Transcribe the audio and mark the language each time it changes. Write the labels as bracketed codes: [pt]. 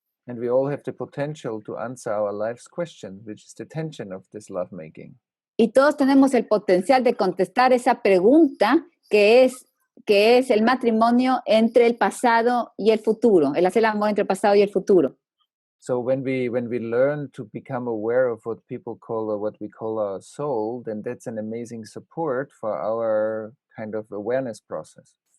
[en] And we all have the potential to answer our life's question, which is the tension of this lovemaking. [es] Y todos tenemos el potencial de contestar esa pregunta que es el matrimonio entre el pasado y el futuro, el hacer el amor entre el pasado y el futuro. [en] So when we learn to become aware of what people call or what we call our soul, then that's an amazing support for our kind of awareness process.